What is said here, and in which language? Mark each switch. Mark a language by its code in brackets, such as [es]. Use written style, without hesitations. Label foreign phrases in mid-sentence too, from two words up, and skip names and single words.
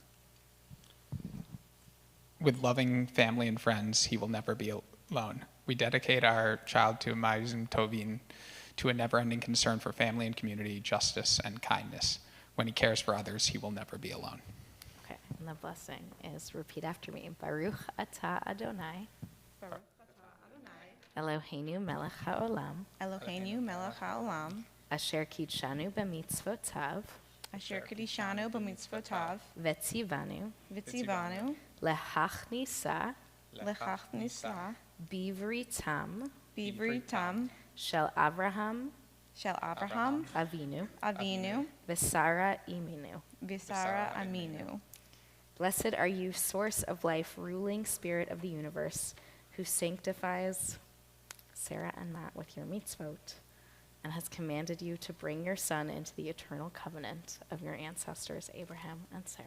[en] With loving family and friends, he will never be alone. We dedicate our child to [he] מעשים טובים, [en] to a never-ending concern for family and community, justice and kindness. When he cares for others, he will never be alone. Okay, and the blessing is, repeat after me, [he] ברוך אתה אדוני אלוהינו מלך העולם, אלוהינו מלך העולם, אשר קדשנו במצוותיו, אשר קדשנו במצוותיו, v'tzivanu, v'tzivanu, lehachnisa lechachnisa, bivritam bivritam, של אברהם של אברהם, Avinu, Avinu, ושרה אמנו. ושרה אמנו. [en] Blessed are you, source of life, ruling spirit of the universe, who sanctifies Sarah and Matt with your mitzvot, and has commanded you to bring your son into the eternal covenant of your ancestors Abraham and Sarah.